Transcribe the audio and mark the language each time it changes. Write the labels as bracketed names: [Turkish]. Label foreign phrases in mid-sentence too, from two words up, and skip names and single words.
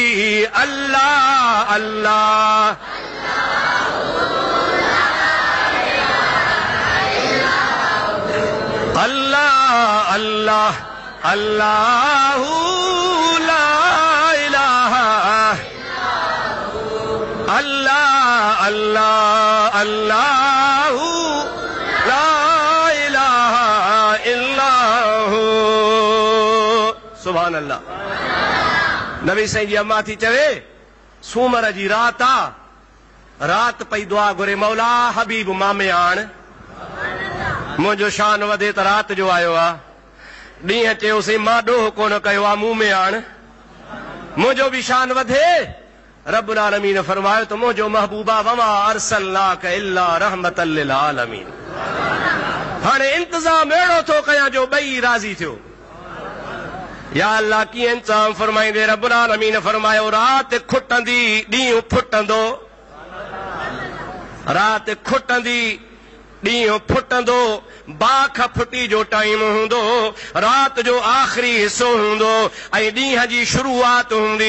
[Arabic] الله الله الله الله الله لا إله الله الله الله لا إله إلاهو. سبحان الله. [Sindhi] नबी साईं जी अम्मा थी चवे सूमर जी रात आ, रात पई दुआ घुरे मौला हबीब मामे आण। मुंहिंजो शान वधे त रात जो आयो आ। ॾींहं चयोसीं मां ॾोह कोन कयो आ, मूं में आण। मुंहिंजो बि शान वधे। रब्बुल आलमीन फरमायो त मुंहिंजो महबूबा [Arabic] وما أرسلناك إلا رحمة للعالمين. [Sindhi] हाणे इंतज़ाम अहिड़ो थो कयां जो ॿई राज़ी थियो। या अल्लाह कीअं इंतज़ाम फरमाईंदे? रब्बुल आलमीन फरमायो रात खुटंदी ॾींहुं फुटंदो, रात खुटंदी ॾींहुं फुटंदो, बाख फुटी जो टाइम हूंदो, रात जो आख़िरी हिस्सो हूंदो ऐं ॾींहं जी शुरूआत हूंदी।